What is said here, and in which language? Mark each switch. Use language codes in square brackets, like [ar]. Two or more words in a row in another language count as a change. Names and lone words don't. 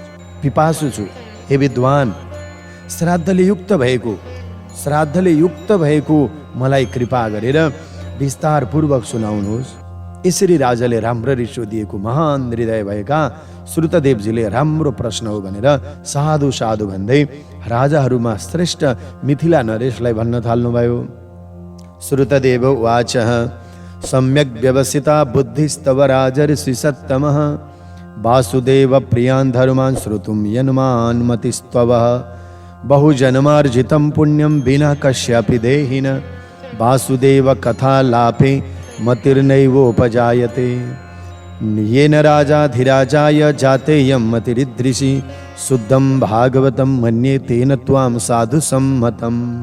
[ne] पिपासु छु, हे विद्वान, श्राद्धले युक्त भएको मलाई कृपा गरेर विस्तारपूर्वक सुनाउनुहोस्। यसरी राजाले राम्ररी सोधिएको महान हृदय भएका श्रुतदेवजीले राम्रो प्रश्न हो भनेर साधु साधु भन्दै राजाहरूमा श्रेष्ठ मिथिला नरेशलाई भन्न थाल्नुभयो। [sa] श्रुतदेव उवाच सम्यक् व्यवसिता बुद्धिस्तव राजर्षि सत्तमः वासुदेव प्रियान् धर्मान् श्रोतुं यन्मान् मतिस्त्वः बहुजन्मार्जितं पुण्यं विना कस्यापि देहिन वासुदेव कथालापे मतिर्नैवोपजायते येन राजाधिराजाय जातेयं मतिरिदृशि शुद्धं भागवतं मन्ये तेन त्वां साधु सम्मतम्